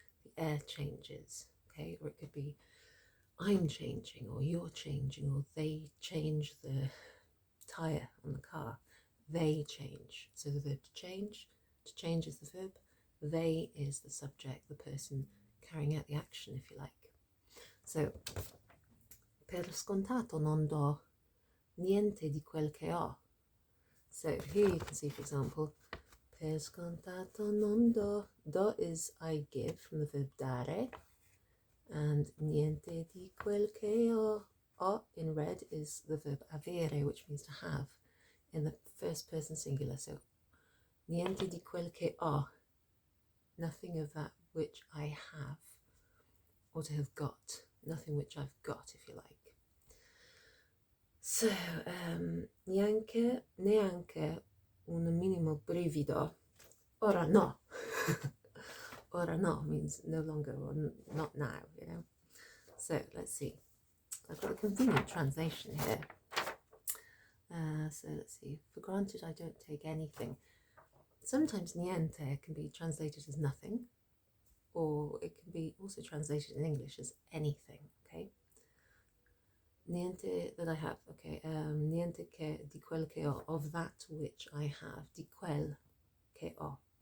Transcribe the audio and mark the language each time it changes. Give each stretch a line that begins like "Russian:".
English: The air changes, okay? Or it could be I'm changing, or you're changing, or they change the tire on the car. They change. So the verb to change is the verb. They is the subject, the person carrying out the action, if you like.
Italian: So, per scontato non do niente di quel che ho.
English: So here you can see, for example,
Italian: per scontato non do.
English: Do is I give, from the verb dare.
Italian: And niente di quel che ho.
English: O in red is the verb avere, which means to have, in the first person singular. So
Italian: niente di quel che ho.
English: Nothing of that which I have, or to have got. Nothing which I've got, if you like. So,
Italian: neanche un minimo brivido. Ora no. Ora no
English: means no longer, or not now, you know. So let's see. I've got a convenient translation here. So let's see. For granted, I don't take anything. Sometimes niente can be translated as nothing, or it can be also translated in English as anything, okay? Niente that I have, okay.
Italian: Niente che di quel che ho,
English: of that which I have,
Italian: di quel che ho.